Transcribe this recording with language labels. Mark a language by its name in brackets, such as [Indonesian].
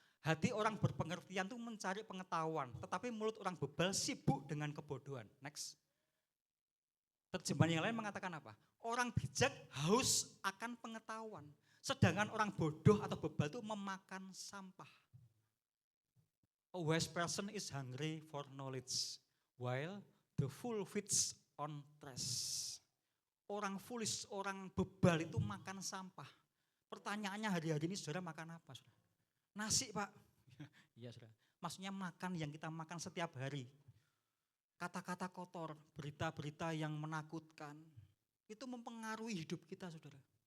[Indonesian] Hati orang berpengertian itu mencari pengetahuan, tetapi mulut orang bebal sibuk dengan kebodohan. Next. Terjemahan yang lain mengatakan apa? Orang bijak haus akan pengetahuan, sedangkan orang bodoh atau bebal itu memakan sampah. [English] A wise person is hungry for knowledge, while the fool feeds on trash. [Indonesian] Orang foolish, orang bebal itu makan sampah. Pertanyaannya hari-hari ini saudara makan apa? Saudara? Nasi Pak. Iya saudara. Maksudnya makan yang kita makan setiap hari. Kata-kata kotor, berita-berita yang menakutkan. Itu mempengaruhi hidup kita saudara.